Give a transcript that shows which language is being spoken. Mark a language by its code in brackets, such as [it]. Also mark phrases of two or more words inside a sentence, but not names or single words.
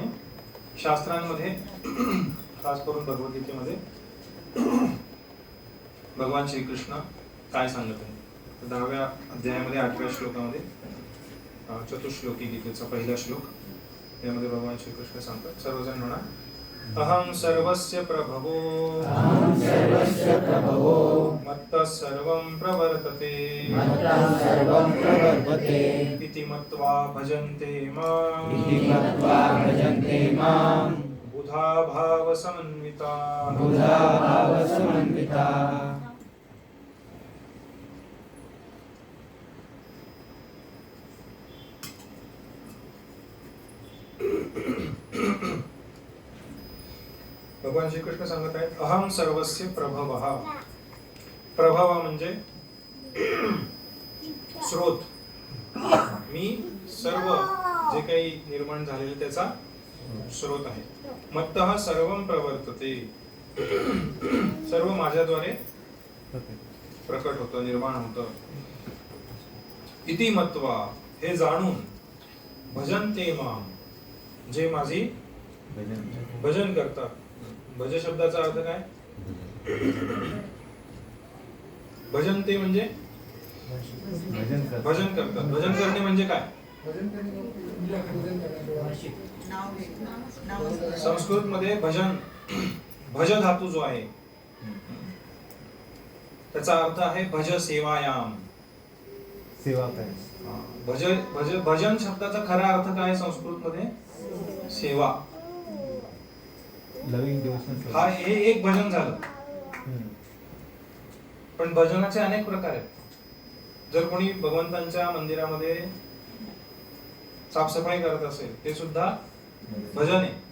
[mr] शास्त्रांमध्ये खास करून भगवद्गीतेमध्ये भगवान श्रीकृष्ण काय सांगत आहे? 10व्या अध्यायामध्ये 8व्या श्लोकामध्ये चतुश्लोकी गीतेचा पहिला श्लोक, यामध्ये भगवान श्रीकृष्ण सांगतात. सर्वजण म्हणा, [sa] अहं सर्वस्य प्रभवो मत्तः सर्वं प्रवर्तते इति मत्वा भजन्ते मां बुधा भाव समन्विता. [mr] भगवान श्रीकृष्ण सांगत आहेत, [sa] अहम सर्वस्य प्रभवः. [mr] प्रभव म्हणजे स्रोत. मी सर्व जे काही निर्माण झालेले त्याचा स्रोत आहे. [sa] मत्तः सर्वं प्रवर्तते, [mr] सर्व माझ्याद्वारे प्रकट होतं, निर्माण होतं. [sa] इति मत्वा, [mr] हे जाणून, [sa] भजन्ते मां, [mr] जे माझी भजन करतात. भज शब्दाचा अर्थ काय? भजन्ते म्हणजे भजन करतात. भजन करणे म्हणजे काय? संस्कृत मध्ये भजन, भज धातू जो आहे त्याचा अर्थ आहे [sa] भज सेवायाम. [mr] सेवा काय? भज भज भजन शब्दाचा खरा अर्थ काय संस्कृत मध्ये? सेवा. [en] loving devotion. [mr] हा हे एक भजन झालं. पण भजनाचे अनेक प्रकार आहेत. जर कोणी भगवंतांच्या मंदिरामध्ये साफसफाई करत असेल ते सुद्धा भजन आहे.